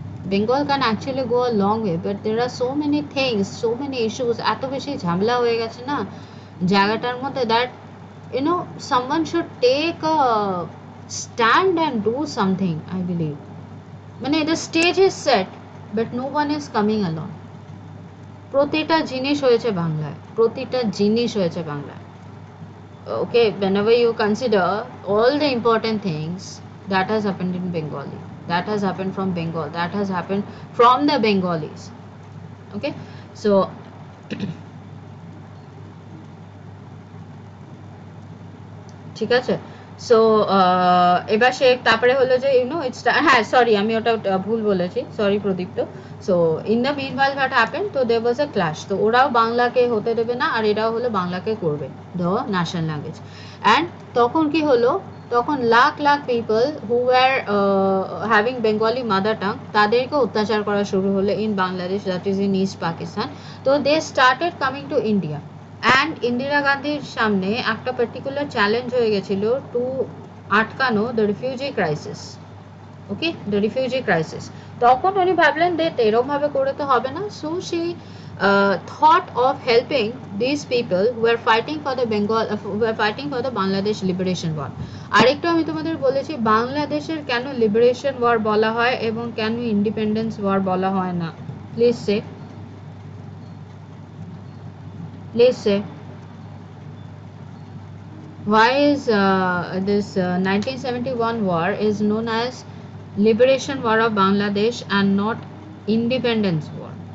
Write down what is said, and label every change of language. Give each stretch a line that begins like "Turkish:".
English: Bengal can actually go a long way, but there are so many things, so many issues,
Bangla: এত বেশি ঝামেলা হয়ে গেছে না জায়গাটার মধ্যে,
English: that someone should take a stand and do something. I believe মানে the stage is set but no one is coming along.
Bangla: প্রতিটা জিনিস হয়েছে বাংলায়, প্রতিটা জিনিস হয়েছে বাংলায়।
English: Okay, whenever you consider all the important things that has happened in Bengali, that has happened from Bengal, that has happened from the Bengalis. Okay, so
Bangla: ঠিক আছে। সো এবার সে তারপরে হলো যে ইটস, হ্যাঁ সরি আমি ওটা ভুল বলেছি, sorry Pradipta.
English: So in the meanwhile what happen, তো there was a clash.
Bangla: তো ওরাও বাংলাকে হতে দেবে না, আর এরাও হলো বাংলাকে করবে
English: The national language. And
Bangla: তখন কি হলো, তখন lakh lakh
English: people who were having Bengali mother tongue,
Bangla: তাদেরকে অত্যাচার করা শুরু হলো
English: In Bangladesh, that is in east Pakistan. তো they started coming to India. And Indira গান্ধীর সামনে একটা পার্টিকুলার চ্যালেঞ্জ
Bangla: হয়ে গেছিল
English: To আটকানো the refugee crisis. Okay, the refugee crisis.
Bangla: তখন উনি ভাবলেন যে এরকমভাবে করে তো হবে না,
English: So she thought of helping these people who are fighting for the Bengal, who are fighting for the Bangladesh liberation war.
Bangla: আরেকটু আমি তোমাদের বলেছি বাংলাদেশের কেন লিবারেশন ওয়ার বলা হয় এবং কেন ইন্ডিপেন্ডেন্স ওয়ার বলা হয় না।
English: Please say, please say why is this 1971 war is known as liberation war of Bangladesh and not independence war?